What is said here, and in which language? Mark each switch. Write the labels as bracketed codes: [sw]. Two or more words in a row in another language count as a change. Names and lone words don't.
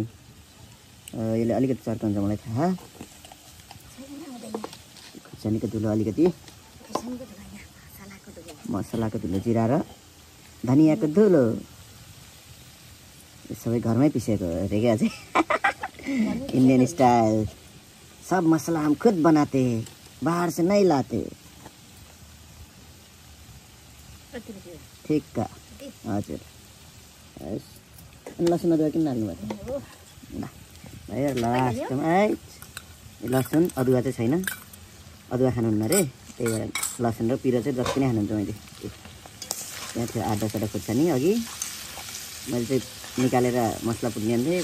[ne] यसले अलिकति चर्कन्छ मलाई थाहा। खुर्सानीको धुलो अलिकति मसलाको धुलो जिरा र धनियाँको धुलो सबै घरमै पिसेको अरे क्या चाहिँ। [hi] इंडियन स्टाइल सब मसला हम खुद बनाते बाहर से नहीं लाते। [ne] ठीक का हजुर। लसुन अदुवा किन हाल्नु भएको भयो लास्टमा है। लसुन अदुवा चाहिँ छैन, अदुवा खानुहुन्न रे, त्यही भएर लसुन र पिरो चाहिँ जति नै खानुहुन्छ। मैले त्यहाँ थियो 8-10 खुर्सानी अघि मैले चाहिँ निकालेर मसला पुग्ने अन्थेँ।